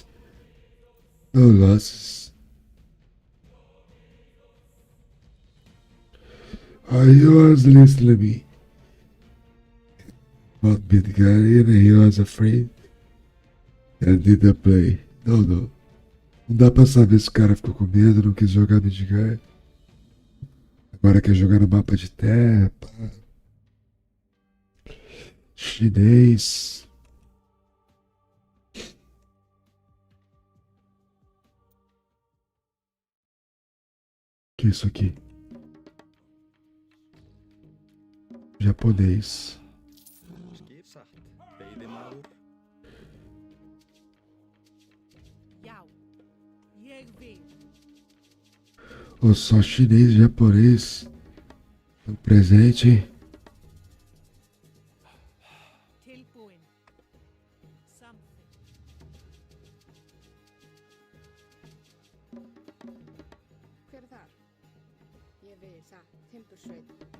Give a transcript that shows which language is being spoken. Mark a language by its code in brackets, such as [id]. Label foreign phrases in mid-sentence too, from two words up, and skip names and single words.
[en] No losses. He was listening to me about Midgar and he was afraid and didn't play. [pt] Não. Não dá pra saber se o cara ficou com medo, não quis jogar Midgar. Agora quer jogar no mapa de terra, pá. Chinês. Que é isso aqui? Japonês. Ou só chinês e japonês no presente. [is] Hver er þar? Ég vil það, timbursveit.